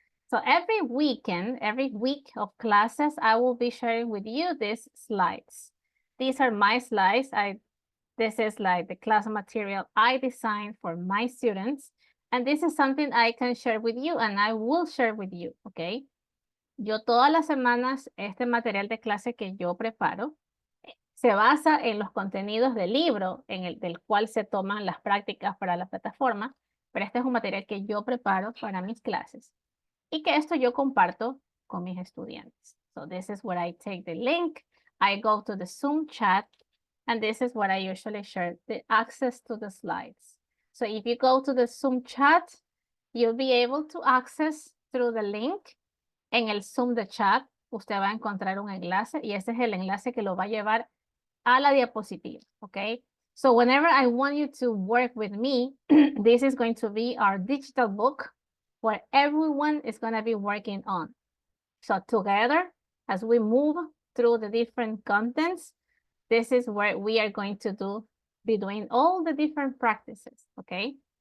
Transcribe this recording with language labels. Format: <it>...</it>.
<en>So every weekend, every week of classes, I will be sharing with you these slides. These are my slides. This is like the class material I designed for my students. And this is something I can share with you and I will share with you, okay?</en> <es>Yo todas las semanas, este material de clase que yo preparo se basa en los contenidos del libro del cual se toman las prácticas para la plataforma, pero este es un material que yo preparo para mis clases y que esto yo comparto con mis estudiantes.</es> <en>So this is where I take the link, I go to the Zoom chat, and this is what I usually share, the access to the slides. So if you go to the Zoom chat, you'll be able to access through the link.</en> <es>En el Zoom de chat, usted va a encontrar un enlace y ese es el enlace que lo va a llevar a la diapositiva, okay?</es> <en>So whenever I want you to work with me, this is going to be our digital book where everyone is going to be working on. So together, as we move through the different contents, this is where we are going to be doing all the different practices, okay?</en>